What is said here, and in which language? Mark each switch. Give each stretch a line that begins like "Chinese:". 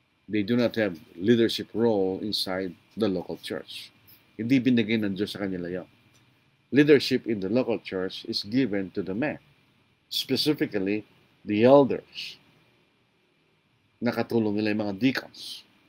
English: They do not have leadership role inside the local church.
Filipino: Hindi binigay ng Diyos sa kanila yan.
English: Leadership in the local church is given to the men, specifically the elders.
Filipino: Nakatulong nila yung mga deacons.